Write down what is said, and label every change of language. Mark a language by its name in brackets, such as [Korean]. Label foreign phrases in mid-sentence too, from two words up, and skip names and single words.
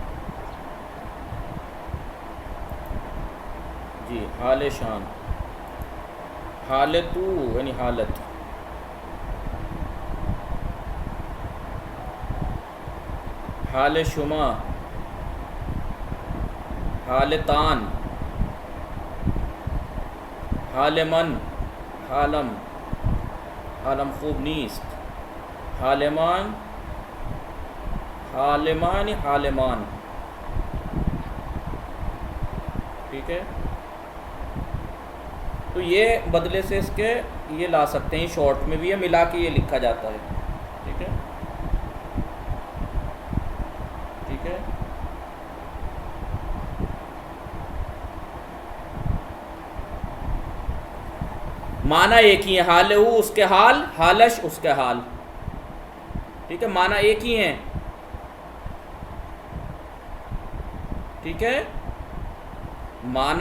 [Persian] जी حال‌شان، حال تو [Hindi] यानी हालत, [Persian] حال شما، حالتان, حال من, حالم، حالم خوب نیست، حالمان، حالمان، حالمان, [Hindi] ठीक है। तो ये बदले से इसके ये ला सकते हैं, शॉर्ट में भी ये मिला के ये लिखा जाता है, ठीक है, ठीक है। माना एक ही है, [Persian] حال او [Hindi] उसके हाल, हालश उसके हाल, ठीक है, माना एक ही है, ठीक है, माना